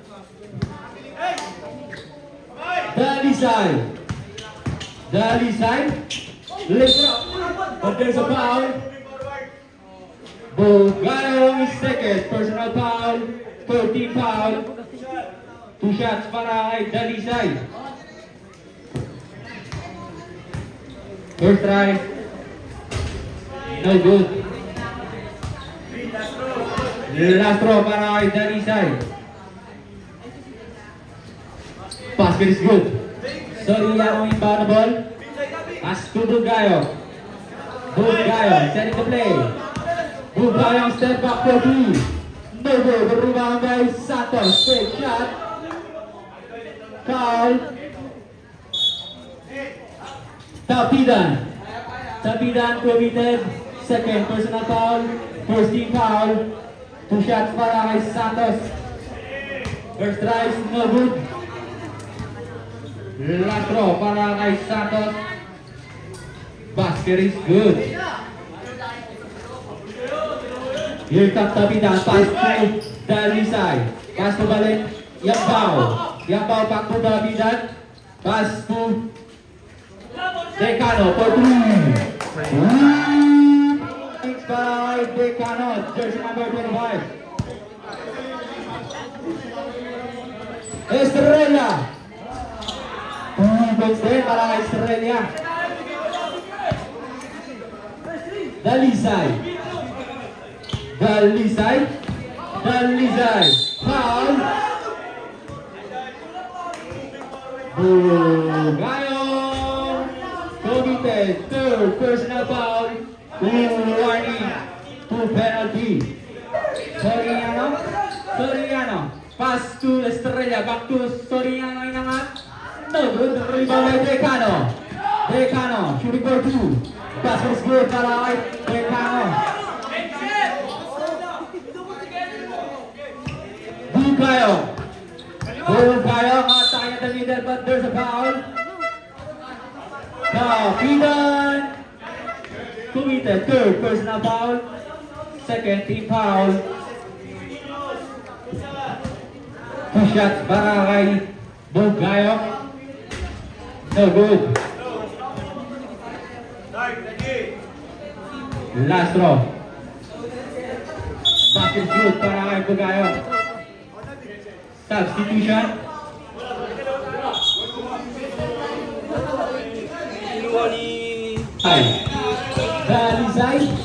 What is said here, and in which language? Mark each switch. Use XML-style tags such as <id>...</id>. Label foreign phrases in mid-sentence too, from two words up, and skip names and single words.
<en>Dalisay. Lift it up. But there's a foul. Bugano is second. Personal foul. 14 foul. 2 shots</en> <tl>para kay</tl> <en>Dalisay. First try. No good. Last throw</en> <tl>para kay</tl> <en>Dalisay. Basket is good.</en> <tl>Sorry, yung inbound na ball.</tl> <en>Pass to Bugayo. Bugayo, setting the play. Bugayo, step back for 2. No good. The rebound by Santos. Big shot. Foul. Tapidan committed. Second personal foul. First team foul. 2 shots</en> <tl>para kay</tl> <en>Santos. First try is no good. Last throw</en> <tl>para kay</tl> <en>Santos. Basket is good. Here comes Tapidan. Pass to Dalisay. Pass to balik. Yambao. Yambao back to Tapidan. Pass to Decano for 3. It's by Decano. Jersey number 25. Estrella.</en> <tl>Points din para kay Estrella. Dalisay.</tl> <en>Foul. Bugayong committed. Third personal foul. Warning. 2 penalty. Soriano. Pass to Estrella. Back to Soriano. Inangat. No good. Rebound by Decano. Shooting for 2. Pass is good</en> <tl>para kay</tl> <en>Decano. Bugayong attacking at the middle, but there's a foul. Tapidan committed. Third personal foul. Second team foul. 2 shots</en> <tl>para kay</tl> <en>Bugayong. No good. Last throw. Basket good</en> <tl>para kay</tl> <en>Bugayong. Substitution. Dalisay.</en>